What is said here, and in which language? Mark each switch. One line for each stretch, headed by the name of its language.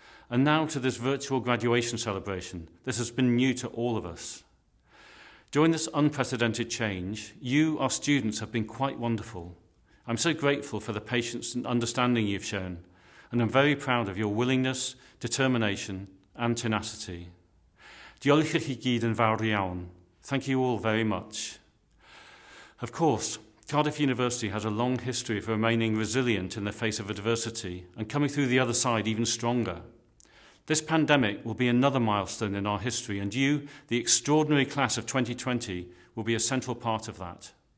English: And now to this virtual graduation celebration. This has been new to all of us. During this unprecedented change, you, our students, have been quite wonderful. I'm so grateful for the patience and understanding you've shown, and I'm very proud of your willingness, determination and tenacity.
Welsh: Diolch i chi gyd yn fawr iawn.
English: Thank you all very much. Of course, Cardiff University has a long history of remaining resilient in the face of adversity and coming through the other side even stronger. This pandemic will be another milestone in our history, and you, the extraordinary class of 2020, will be a central part of that.